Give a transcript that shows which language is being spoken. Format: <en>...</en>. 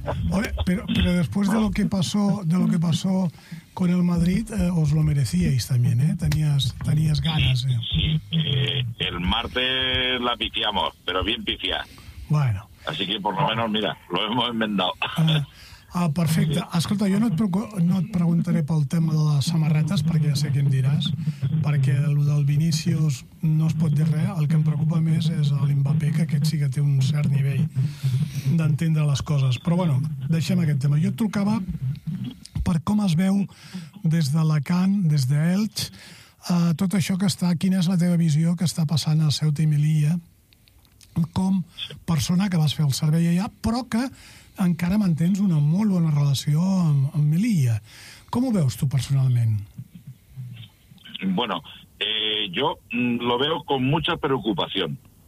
<es>Oye, pero después de lo que pasó con el Madrid, os lo merecíais también, ¿eh? Tenías ganas, sí, ¿eh? Sí, el martes la pifiamos, pero bien pifia. Bueno. Así que por lo menos, mira, lo hemos enmendado.</es> <ca>Ah, perfecte. Escolta, jo no et preguntaré pel tema de les samarretes, perquè ja sé què em diràs, perquè el del Vinícius no es pot dir res. El que em preocupa més és l'Mbappé, que aquest sí que té un cert nivell d'entendre les coses. Però, bueno, deixem aquest tema. Jo et trucava per com es veu des d'Alacant, des d'Elx, tot això que està... Quina és la teva visió que està passant a Ceuta i Melilla com persona que vas fer el servei allà, però que encara mantens una molt bona relació amb Melilla. Com ho veus tu personalment?</ca> <es>Bueno, yo lo veo con mucha preocupación.</es>